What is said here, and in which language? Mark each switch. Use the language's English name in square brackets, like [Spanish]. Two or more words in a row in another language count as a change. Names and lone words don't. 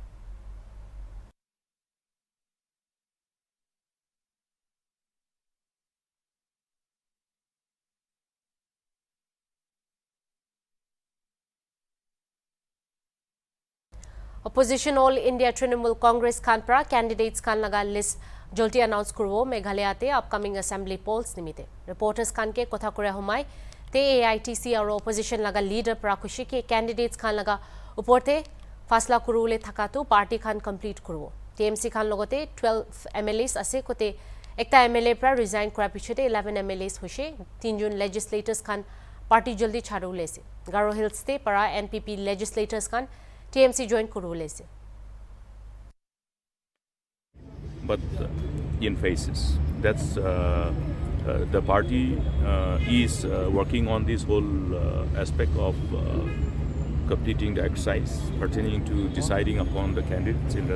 [Naga Pidgin] Opposition All India Trinamool Congress Khanpra candidates Khan laga list jolti announce kurbo Meghalaya te [English] upcoming assembly polls [Naga Pidgin] nimite reporters Khan ke kotha kore humai te AITC aro opposition laga leader pra khushi ke candidates Khan laga uporte fasla kurule thakatu party Khan complete kurbo TMC Khan logote 12 MLAs ase kote ekta MLA pra resign kora pichote 11 MLAs hoshe 3 jun legislators Khan party jaldi chharu lese Garo Hills te para [English] NPP legislators [Naga Pidgin] Khan TMC join kurule se [English] but in phases that's the party is working on this whole aspect of completing the exercise pertaining to deciding upon the candidates in the